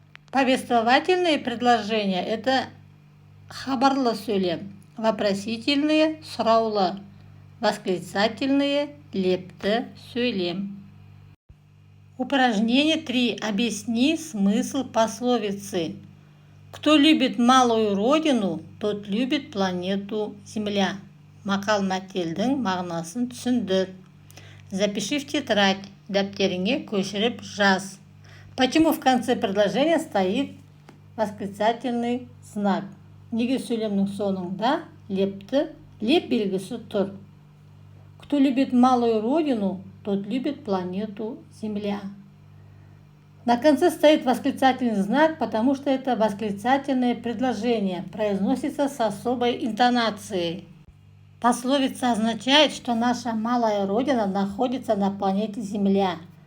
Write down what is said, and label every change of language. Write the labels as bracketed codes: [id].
[ru] Повествовательные предложения – это [kk] хабарлы сөйлем, [ru] вопросительные – сұраулы, восклицательные – [kk] лепті сөйлем. [ru] Упражнение 3. Объясни смысл пословицы. Кто любит малую родину, тот любит планету Земля. [kk] Мақал-мәтелдің мағынасын түсіндір. [ru] Запиши в тетрадь, [kk] дәптеріңе көшіріп жаз. [ru] Почему в конце предложения стоит восклицательный знак. [kk] Неге сөйлемнің соңында лепті, леп белгісі тұр. [ru] Кто любит малую родину, тот любит планету Земля. На конце стоит восклицательный знак, потому что это восклицательное предложение, произносится с особой интонацией. Пословица означает, что наша малая родина находится на планете Земля.